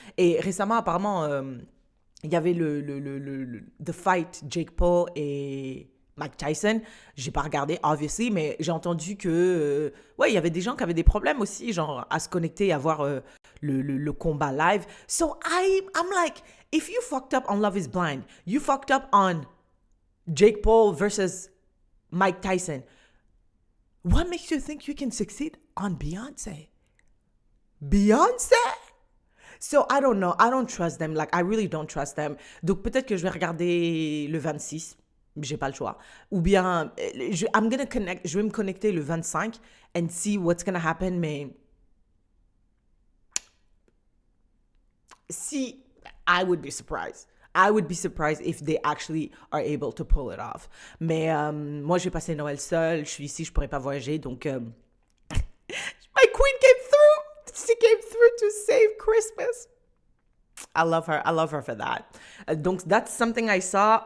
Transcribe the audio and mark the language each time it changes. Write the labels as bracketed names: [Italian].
[French] Et récemment, apparemment, il y avait [English] the fight [French] Jake Paul et Mike Tyson. J'ai pas regardé, obviously, mais j'ai entendu que, ouais, il y avait des gens qui avaient des problèmes aussi, genre, à se connecter, à voir le combat live. [English] So I'm like, if you fucked up on Love is Blind, you fucked up on Jake Paul versus Mike Tyson, what makes you think you can succeed on Beyonce? Beyonce? So I don't know. I don't trust them. Like I really don't trust them. [French] Donc peut-être que je vais regarder le 26. J'ai pas le choix. Ou bien je vais me connecter le 25 [English] and see what's gonna happen. [French] Mais si [English] I would be surprised. I would be surprised if they actually are able to pull it off. [French] Mais moi, j'ai passé Noël seule. Je suis ici, je pourrais pas voyager. [English] Donc, my queen came through. She came through to save Christmas. I love her. I love her for that. Donc, that's something I saw.